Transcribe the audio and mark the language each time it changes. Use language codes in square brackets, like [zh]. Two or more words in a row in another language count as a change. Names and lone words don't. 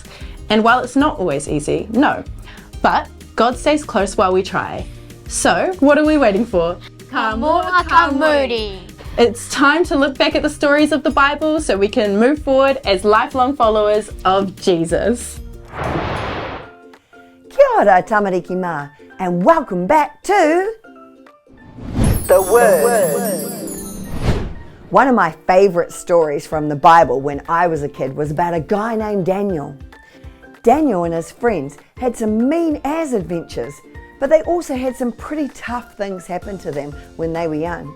[en] And while it's not always easy, no, but God stays close while we try. So, what are we waiting for? [mi] Kamua kamuri. [en] It's time to look back at the stories of the Bible so we can move forward as lifelong followers of Jesus. [mi] Kia ora tamariki mā, [en] and welcome back to The Word. One of my favourite stories from the Bible when I was a kid was about a guy named Daniel. Daniel and his friends had some mean-as adventures, but they also had some pretty tough things happen to them when they were young.